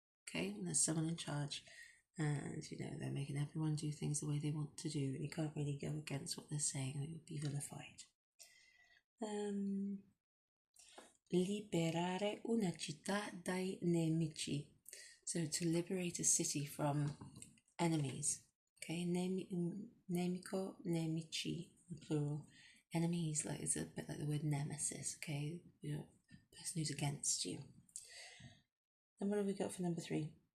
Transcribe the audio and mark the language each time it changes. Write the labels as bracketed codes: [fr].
[en] Okay, and there's someone in charge, and they're making everyone do things the way they want to do, and you can't really go against what they're saying, or you'll be vilified. [it] Liberare una città dai nemici. [en] So to liberate a city from enemies. Okay, nemico, nemici, plural. Enemies, like it's a bit like the word nemesis. Okay, person who's against you. Then what have we got for number 3?